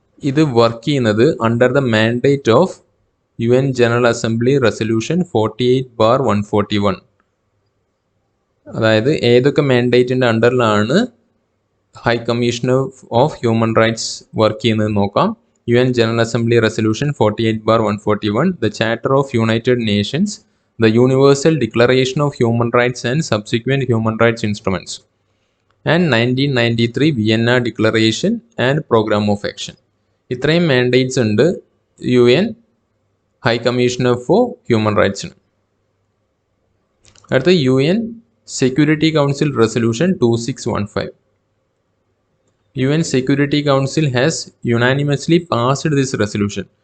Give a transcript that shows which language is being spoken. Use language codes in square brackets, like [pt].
[ml] ഇത് വർക്ക് ചെയ്യുന്നത് [en] Under the mandate of UN general assembly resolution 48/141. [ml] അതായത് ഏതൊക്കെ മാൻഡേറ്റിൻ്റെ അണ്ടറിലാണ് high commissioner of human rights work ചെയ്യുന്നത് നോക്കാം. [en] UN general assembly resolution 48/141, the charter of united nations, the Universal Declaration of Human Rights and subsequent human rights instruments, and 1993 Vienna Declaration and Program of Action. [ml] ഇത്രയും mandates ഉണ്ട് UN high commissioner for human റൈറ്റ്സിന്. അടുത്ത UN security council resolution 2615. [en] UN security council has unanimously passed this resolution.